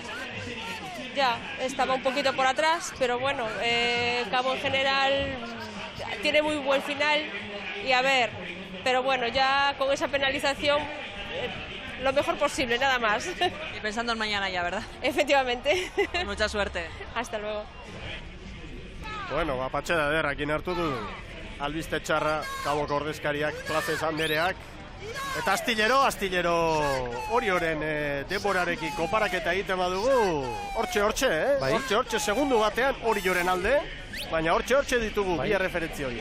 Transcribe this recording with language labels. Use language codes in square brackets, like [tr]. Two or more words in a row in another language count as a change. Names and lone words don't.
[es] Ya, estaba un poquito por atrás, pero bueno, Cabo en general tiene muy buen final y a ver, pero bueno, ya con esa penalización lo mejor posible, nada más. Y pensando en mañana ya, ¿verdad? Efectivamente. Mucha suerte. Hasta luego. [eu] Bueno, patxeda ederrakin hartu du albiste txarra, Kaboko ordezkariak, Plazez Andereak. Eta astillero Orioren denborarekin konparaketa egiten badugu, hortxe, Bai. Hortxe, segundu batean Orioren alde, baina hortxe ditugu bi referentzi hori.